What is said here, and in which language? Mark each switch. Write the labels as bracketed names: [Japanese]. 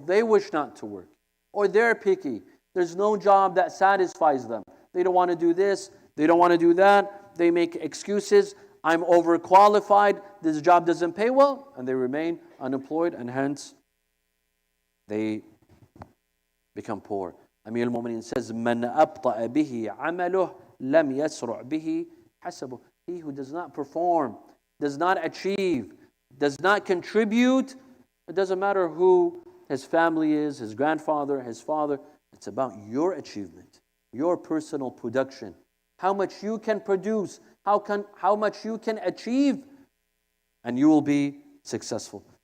[English] They wish not to work. Or they're picky. There's no job that satisfies them. They don't want to do this. They don't want to do that. They make excuses. I'm overqualified. This job doesn't pay well. And they remain unemployed and hence they become poor. Amir al-Mu'mineen says, [Arabic] مَنْ أَبْطَأَ بِهِ عَمَلُهُ لَمْ يَسْرُعْ بِهِ حَسَبُهُ. [English] He who does not perform, does not achieve, does not contribute, it doesn't matter who his family is, his grandfather, his father. It's about your achievement, your personal production, how much you can produce, how much you can achieve, and you will be successful.